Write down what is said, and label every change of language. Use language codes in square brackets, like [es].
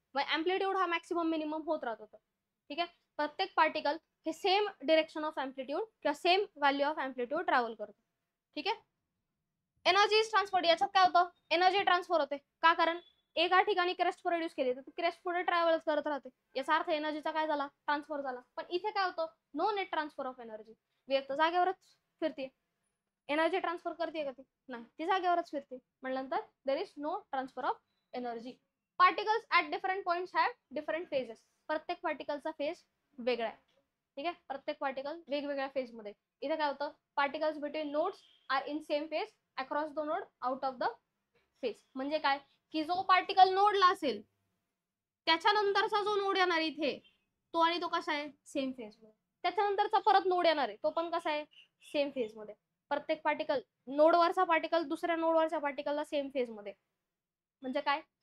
[mr] मग अँप्लिट्यूड हा maximum minimum होत राहतो. ठीक आहे, प्रत्येक पार्टिकल हे सेम डिरेक्शन ऑफ अँप्लिट्यूड किंवा same value of amplitude travel करतो. ठीक आहे, [en] Energy is transfer. [mr] याच्यात काय होतं? एनर्जी ट्रान्सफर होते. का? कारण एका ठिकाणी क्रेस्ट प्रोड्यूस केली तर क्रेस्ट पुढे ट्रॅव्हल करत राहते. याचा अर्थ एनर्जीचा काय झाला? ट्रान्सफर झाला. पण इथे काय होतं? [en] No net transfer of energy. [mr] Wave तर जागेवरच फिरते. एनर्जी ट्रान्सफर करते का ती? नाही, ती जागेवरच फिरते. [en] म्हटल्यानंतर there is no transfer of energy. Particles at different points have different phases. [mr] प्रत्येक पार्टिकलचा फेज वेगळा आहे. ठीक आहे, प्रत्येक पार्टिकल वेगवेगळ्या फेज मध्ये. इथे काय होतं? [en] Particles between nodes are in same phase across the node out of the phase. [mr] म्हणजे काय? की जो पार्टिकल नोडला असेल त्याच्यानंतरचा जो नोड येणार इथे, तो आणि तो कसा आहे? सेम फेज मध्ये. त्याच्यानंतरचा परत नोड येणार आहे, तो पण कसा आहे? सेम फेज मध्ये. प्रत्येक पार्टिकल, नोडवरचा पार्टिकल दुसऱ्या नोडवरच्या पार्टिकलला सेम फेज मध्ये. म्हणजे काय?